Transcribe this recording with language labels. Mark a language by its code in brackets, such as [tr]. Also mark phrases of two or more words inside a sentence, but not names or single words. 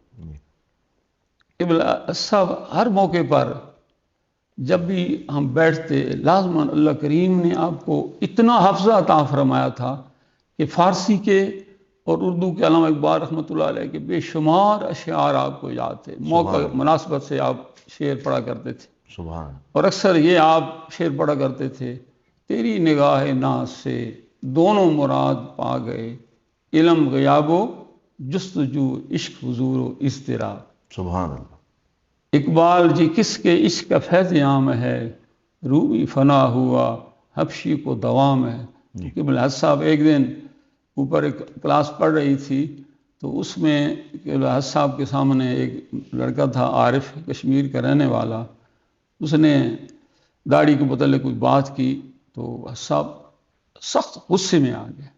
[ur] قبلہ صاحب ہر موقع پر جب بھی ہم بیٹھتے لازماً اللہ کریم نے آپ کو اتنا حافظہ عطا فرمایا تھا کہ فارسی کے اور اردو کے علامہ اقبال رحمۃ اللہ علیہ کے بے شمار اشعار آپ کو یاد تھے، موقع مناسبت سے آپ شعر پڑھا کرتے تھے، سبحان۔ اور اکثر یہ آپ شعر پڑھا کرتے تھے تیری نگاہ ناز سے دونوں مراد پا گئے، علم غیاب و جستجو عشق حضور و اضطراب۔ سبحان اللہ۔ اقبال جی کس کے عشق کا فیض عام ہے، روبی فنا ہوا حبشی کو دوام ہے۔ قبلہ صاحب ایک دن اوپر ایک کلاس پڑھ رہی تھی تو اس میں قبلہ صاحب کے سامنے ایک لڑکا تھا عارف، کشمیر کا رہنے والا، اس نے داڑھی کے متعلق کوئی بات کی تو صاحب سخت غصے میں آ گئے